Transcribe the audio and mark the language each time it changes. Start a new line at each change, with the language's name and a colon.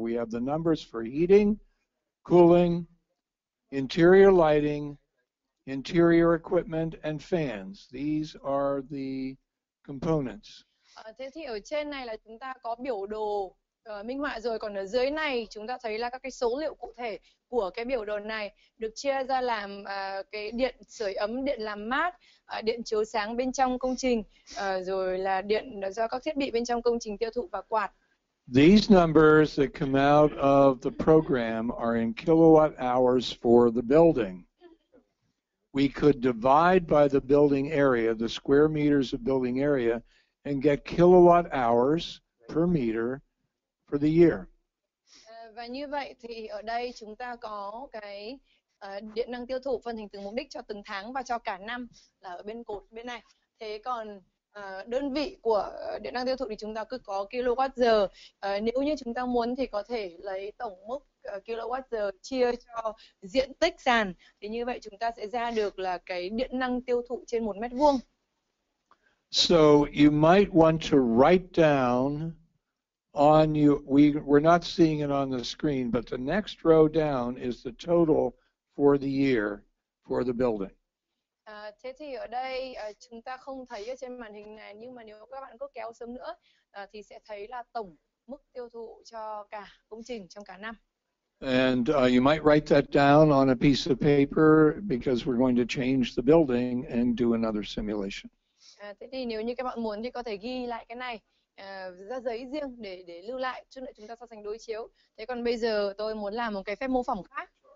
English: We have the numbers for heating, cooling, interior lighting, interior equipment and fans. These are the components.
Vietnamese: Thế thì ở trên này là chúng ta có biểu đồ minh họa rồi, còn ở dưới này chúng ta thấy là các cái số liệu cụ thể của cái biểu đồ này được chia ra làm cái điện sưởi ấm, điện làm mát, điện chiếu sáng bên trong công trình, rồi là điện do các thiết bị bên trong công trình tiêu thụ và quạt.
English: These numbers that come out of the program are in kilowatt hours for the building. We could divide by the building area, the square meters of building area, and get kilowatt hours per meter for the year.
Vietnamese: Và như vậy thì ở đây chúng ta có cái điện năng tiêu thụ phân thành từng mục đích cho từng tháng và cho cả năm là ở bên cột bên này. Thế còn đơn vị của điện năng tiêu thụ thì chúng ta cứ có kWh. Nếu như chúng ta muốn thì có thể lấy tổng mức kWh chia cho diện tích sàn. Thì như vậy chúng ta sẽ ra được là cái điện năng tiêu thụ trên 1 mét vuông.
English: So you might want to write down on you, we're not seeing it on the screen, but the next row down is the total for the year for the building.
Vietnamese: Thế thì ở đây chúng ta không thấy ở trên màn hình này, nhưng mà nếu các bạn cứ kéo xuống nữa thì sẽ thấy là tổng mức tiêu thụ cho cả công trình trong cả năm.
English: And you might write that down on a piece of paper because we're going to change the building and do another simulation.
Vietnamese: Thế thì nếu như các bạn muốn thì có thể ghi lại cái này ra giấy riêng để lưu lại, chút nữa chúng ta so sánh đối chiếu. Thế còn bây giờ tôi muốn làm một cái phép mô phỏng khác.